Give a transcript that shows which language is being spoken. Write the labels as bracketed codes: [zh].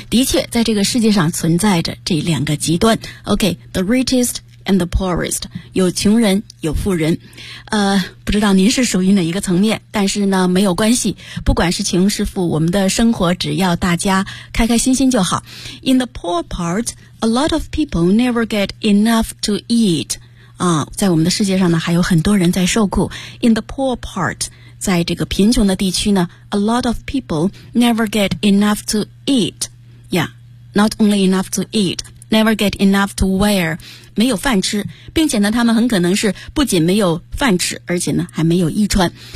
[zh] 的确，在这个世界上存在着这两个极端。 [en] Okay, the richest and the poorest， [zh] 有穷人，有富人。不知道您是属于哪一个层面，但是呢，没有关系，不管是穷是富，我们的生活只要大家开开心心就好。 [en] In the poor part。 A lot of people never get enough to eat. [zh] 啊，在我们的世界上呢，还有很多人在受苦。 [en] In the poor part, [zh] 在这个贫穷的地区呢 [en] ，a lot of people never get enough to eat. Yeah, not only enough to eat, never get enough to wear. [zh] 没有饭吃，并且呢，他们很可能是不仅没有饭吃，而且呢，还没有衣穿。